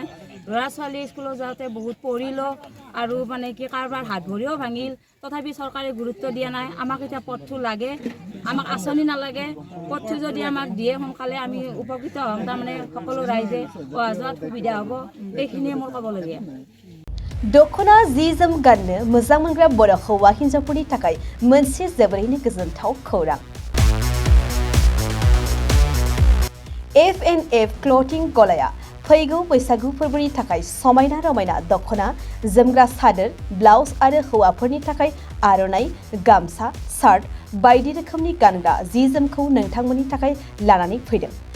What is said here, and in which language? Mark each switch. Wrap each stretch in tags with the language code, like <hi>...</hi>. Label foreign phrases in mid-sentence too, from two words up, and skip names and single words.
<as>ল'ৰা ছোৱালী স্কুলত যাওঁতে বহুত পঢ়িলোঁ আৰু মানে কি কাৰোবাৰ হাত ভৰিও ভাঙিল, তথাপি চৰকাৰে গুৰুত্ব দিয়া নাই। আমাক এতিয়া পথটো লাগে, আমাক আঁচনি নালাগে। পথটো যদি আমাক দিয়ে সোনকালে আমি উপকৃত হ'ম, তাৰমানে সকলো রাইজে অহা যোৱাত সুবিধা হ'ব। এইখিনিয়ে মোৰ ক'বলগীয়া।</as> <brx>दखना जि जोम गाननो मोजां मोनग्रा बर' हौवा हिन्जावफोरनि थाखाय मोनसे जोबोरैनो गोजोनथाव खौरां। F&F क्लथिं गलाया फैगौ बैसागु फोरबोनि थाखाय समायना रमायना दखना, जोमग्रा सादोर, ब्लाउज आरो हौवाफोरनि थाखाय आर'नाइ, गामसा, शार्ट बायदि रोखोमनि गानग्रा जि जोमखौ नोंथांमोननि थाखाय लानानै फैदों।</brx>